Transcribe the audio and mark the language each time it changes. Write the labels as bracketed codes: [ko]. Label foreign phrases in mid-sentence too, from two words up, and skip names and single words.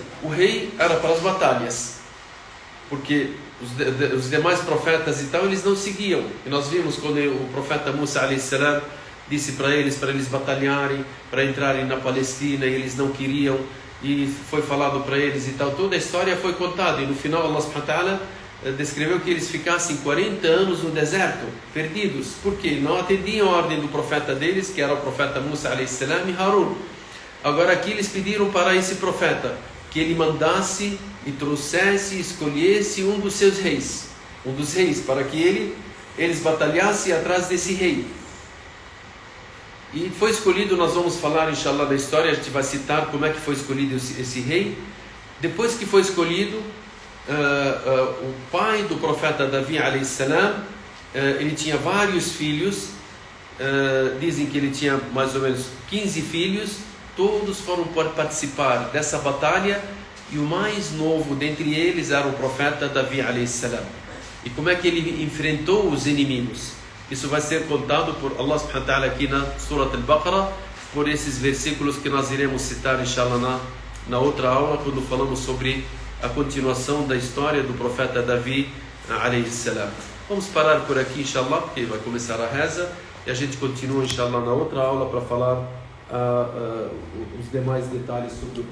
[pt] O rei era para as batalhas, porque os demais profetas e tal, eles não seguiam. E nós vimos quando o profeta Musa [ar] عليه السلام [pt] disse para eles batalharem, para entrarem na Palestina, e eles não queriam, e foi falado para eles e tal. Toda a história foi contada, e no final Allah [ar] سبحانه وتعالى [pt] descreveu que eles ficassem 40 anos no deserto, perdidos, porque não atendiam a ordem do profeta deles, que era o profeta Musa [ar] عليه السلام [pt] e Harun. Agora aqui eles pediram para esse profeta que ele mandasse e trouxesse, escolhesse um dos seus reis, para que eles batalhassem atrás desse rei. E foi escolhido, nós vamos falar inshallah da história, a gente vai citar como é que foi escolhido esse rei. Depois que foi escolhido, o pai do profeta Davi [ar] عليه السلام, [pt] ele tinha vários filhos, dizem que ele tinha mais ou menos 15 filhos, todos foram participar dessa batalha, e o mais novo dentre eles era o profeta Davi [ar] عليه السلام. [pt] E como é que ele enfrentou os inimigos? Isso vai ser contado por Allah [ar] سبحانه وتعالى [pt] aqui na Surat al-Baqarah, por esses versículos que nós iremos citar, inshallah, na outra aula, quando falamos sobre a continuação da história do profeta Davi, [ar] عليه السلام. [pt] Vamos parar por aqui, inshallah, porque vai começar a reza, e a gente continua, inshallah, na outra aula para falar os demais detalhes sobre o profeta.